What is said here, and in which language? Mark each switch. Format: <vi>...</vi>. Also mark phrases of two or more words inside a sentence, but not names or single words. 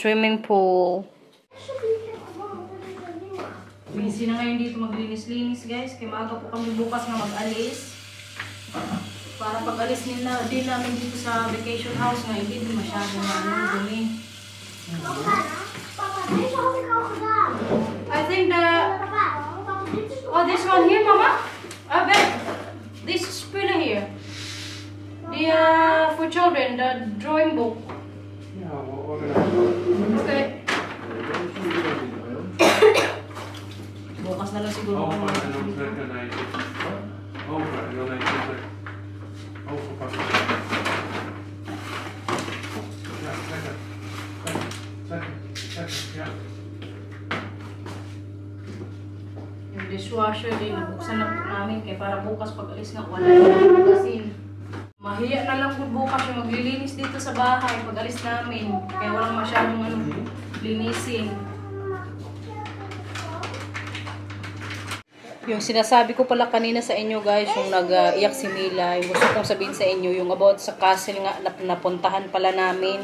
<tl>Opo, sa swimming pool. Busy na ngayon dito maglinis-linis guys. Kaya maaga po kami bukas na mag-alis. Para pag-alis din namin dito sa</tl> <en>vacation house</en> <tl>nga, hindi din masyado na dumi.</tl> <nl>Papa, deze had ik al gedaan.</nl> <en>I think the...</en> <nl>Papa, dit is</nl> <en>Oh, this one here, Mama? I bet. This spinner here. The, for children, the drawing book.</en> <nl>Ja, we organiseren. Okay.</nl> <tl>Bukas na lang siguro ako</tl> <nl>Open en dan trekken naar je zit. Open en dan naar je zit. Overpakken. Ja, trekken. Trekken. Ja.</nl> <tl>Yung dishwasher din, buksan na po namin kaya para bukas pag alis nga wala na bukasin. Mahiya na lang po bukas yung maglilinis dito sa bahay pag alis namin. Kaya walang masyadong linisin. Yung sinasabi ko pala kanina sa inyo guys, yung nag-iyak si Mila, yung gusto kong sabihin sa inyo, yung about sa castle nga napuntahan pala namin.</tl>